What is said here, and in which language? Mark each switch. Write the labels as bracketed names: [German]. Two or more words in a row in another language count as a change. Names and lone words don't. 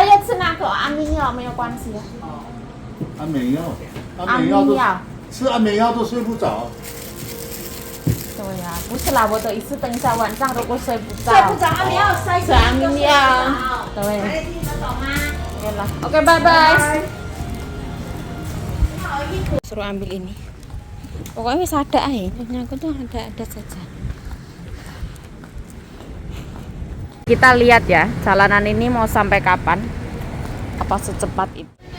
[Chinese] 他要吃那个安眠药没有关系的。安眠药，安眠药。吃安眠药都睡不着。对呀，不是啦，我的意思等一下晚上如果睡不着，睡不着，安眠药塞吃安眠药。对。听得懂吗？ [Indonesian] Oke lah. Oke, bye-bye. Suruh ambil ini. Pokoknya wis ada aja. Aku tuh ada saja. Kita lihat ya, jalanan ini mau sampai kapan? Apa secepat itu?